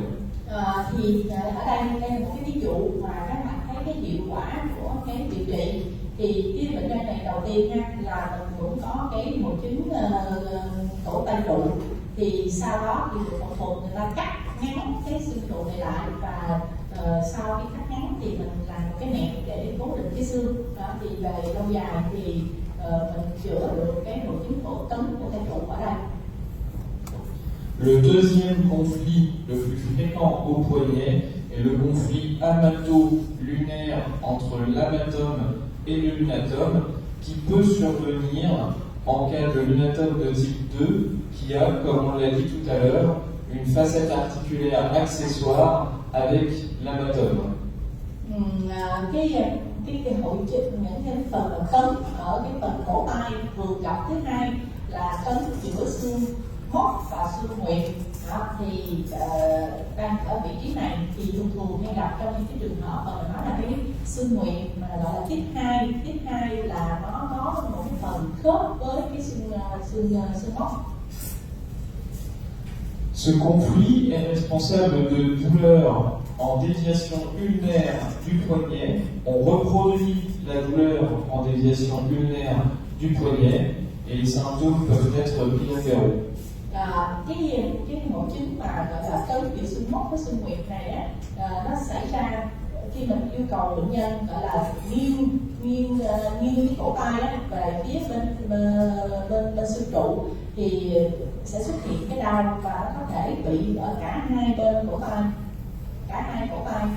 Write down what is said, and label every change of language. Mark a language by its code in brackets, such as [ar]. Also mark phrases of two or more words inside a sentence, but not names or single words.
[vi] Thì ở đây là một cái ví dụ mà các bạn thấy cái hiệu quả của cái điều trị. Thì cái bệnh nhân này đầu tiên ha, là mình cũng có cái hội chứng cổ tay trụ, thì sau đó thì được phẫu thuật người ta cắt ngắn cái xương trụ này lại, và sau khi cắt ngắn thì mình làm một cái nẹp để cố định cái xương đó. Thì về lâu dài thì mình chữa được cái hội chứng cổ cứng của tay trụ ở đây. [fr] Le deuxième conflit le plus fréquent au poignet est le conflit amato-lunaire entre l'amatome et le lunatome qui peut survenir en cas de lunatome de type 2 qui a, comme on l'a dit tout à l'heure, une facette articulaire accessoire avec l'amatome. [vi] Cái hội chứng những cái phần cấn ở cái phần cổ tay thường gặp thứ hai là cấn giữa xương móc và xương nguyệt. Đó, thì đang ở vị trí này thì thường hay gặp trong những cái trường hợp mà mình nói là cái xương nguyệt mà gọi là tiếp hai là nó có một cái phần khớp với cái xương móc. [fr] Ce conflit est responsable de douleurs en déviation ulnaire du poignet. On reproduit la douleur en déviation ulnaire du poignet et les symptômes peuvent être bilatéraux. [vi] Cái hội chứng mà gọi là cấn giữa xương móc với xương nguyệt này á, nó xảy ra khi mình yêu cầu bệnh nhân gọi là nghiêng cái cổ tay á về phía bên xương trụ thì sẽ xuất hiện cái đau, và nó có thể bị ở cả hai bên cổ tay, cả hai cổ tay.